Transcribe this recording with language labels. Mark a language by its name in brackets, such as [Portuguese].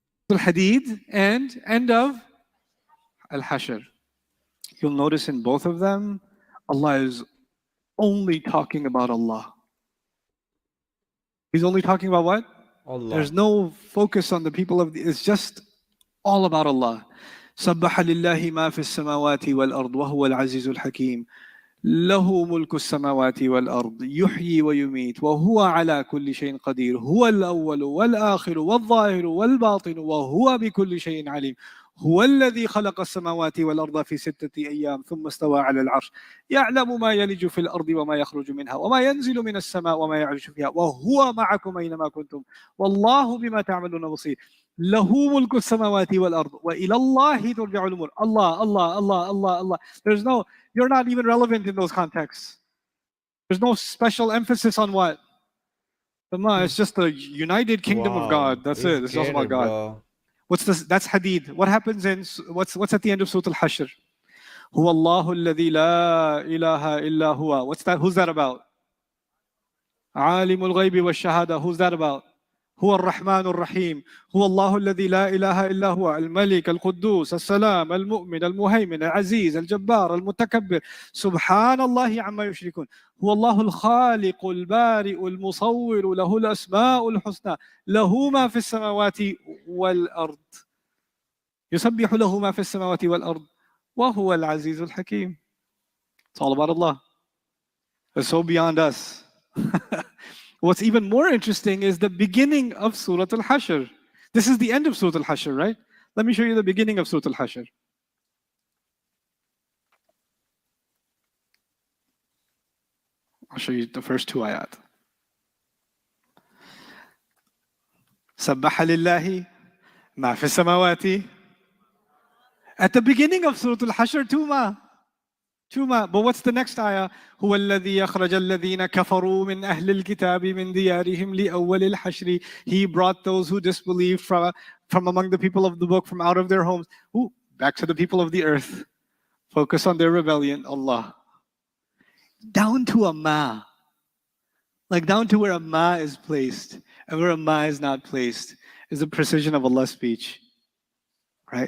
[English] Al-Hadid and end of Al-Hashr. You'll notice in both of them, Allah is only talking about Allah. He's only talking about what? Allah. There's no focus on the people it's just all about Allah. [Arabic] سبح لله ما في السماوات والأرض وهو العزيز الحكيم له ملك السماوات والأرض يحيي ويميت وهو على كل شيء قدير هو الأول والآخر والظاهر والباطن وهو بكل شيء عليم هو الذي خلق السماوات والأرض في 6 أيام ثم استوى على العرش يعلم ما يلج في الأرض وما يخرج منها وما ينزل من السماء وما يعرج فيها وهو معكم أينما كنتم والله بما تعملون بصير له ملك السماوات والأرض وإلى الله ترجع الأمور. [English] Allah. You're not even relevant in those contexts. There's no special emphasis on what? The ma, it's just the united kingdom of God. That's it. It's all about God. Bro. What's this? That's Hadid. What happens in what's at the end of Surah Al-Hashr? [Arabic] Huwa Allahu alladhi la ilaha illa huwa. [English] What's that? Who's that about? [Arabic] Alimul ghaybi wa shahada. [English] Who's that about? [Arabic] هو الرحمن الرحيم هو الله الذي لا إله إلا هو الملك القدوس السلام المؤمن المهيمن العزيز الجبار المتكبر سبحان الله عما يشركون هو الله الخالق البارئ المصور له الأسماء الحسنى له ما في السماوات والأرض يسبح له ما في السماوات والأرض وهو العزيز الحكيم. [English] It's all about Allah. It's so beyond us. What's even more interesting is the beginning of Surah Al-Hashr. This is the end of Surah Al-Hashr, right? Let me show you the beginning of Surah Al-Hashr. I'll show you the first 2 ayat. [Arabic] سبح لله ما في السماوات. [English] At the beginning of Surah Al-Hashr, 2 ma. 2 ma. But what's the next ayah? [Arabic] هو الذي يخرج الذين كفروا من أهل الكتاب من ديارهم لأول الحشر. [English] He brought those who disbelieved from among the people of the book, from out of their homes. Ooh, back to the people of the earth. Focus on their rebellion. Allah. Down to a ma. Like down to where a ma is placed and where a ma is not placed is the precision of Allah's speech. Right?